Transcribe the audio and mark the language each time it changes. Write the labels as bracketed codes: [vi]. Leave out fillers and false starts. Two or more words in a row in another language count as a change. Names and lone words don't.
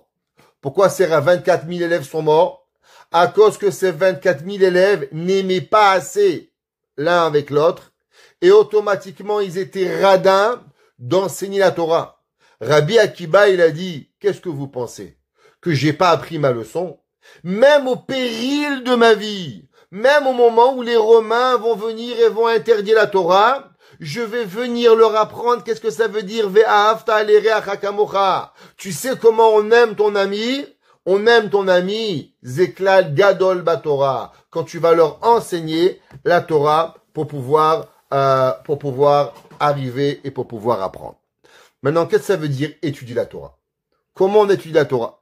[fr] Pourquoi ces 24 000 élèves sont morts? À cause que ces 24 000 élèves n'aimaient pas assez l'un avec l'autre et automatiquement ils étaient radins d'enseigner la Torah. Rabbi Akiba, il a dit, qu'est-ce que vous pensez? Que j'ai pas appris ma leçon? Même au péril de ma vie, même au moment où les Romains vont venir et vont interdire la Torah, je vais venir leur apprendre qu'est-ce que ça veut dire [he] ואהבת לרעך כמוך. [fr] Tu sais comment on aime ton ami? On aime ton ami, [he] זה כלל גדול בתורה, [fr] quand tu vas leur enseigner la Torah pour pouvoir arriver et pour pouvoir apprendre. Maintenant, qu'est-ce que ça veut dire étudier la Torah? Comment on étudie la Torah?